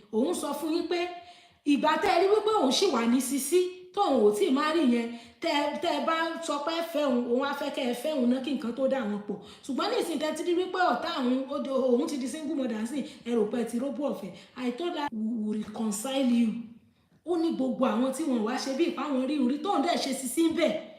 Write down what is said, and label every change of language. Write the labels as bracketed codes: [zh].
[yo] Òun sọ fún yín pé ìgbà tẹ́ ẹ rí wípé òun ṣì wà ní sisi tóun ò tí ì má rí yẹn tẹ́ ẹ bá sọ pé fẹ́ òun á fẹ́ kẹ́ ẹ fẹ́ òun náà kí nǹkan tó dà wọ́n pọ̀. Ṣùgbọ́n ní ìsìn tẹ́ ti rí wípé ọ̀tá òun ti di single mother sí ẹ rò pé ti róbó ọ̀fẹ́. [en] I told her we will reconcile you. [yo] Ó ní gbogbo àwọn tí wọ́n wá ṣe bí ìpáwọn rí orí tóun dẹ̀ ṣe sisi ń bẹ̀.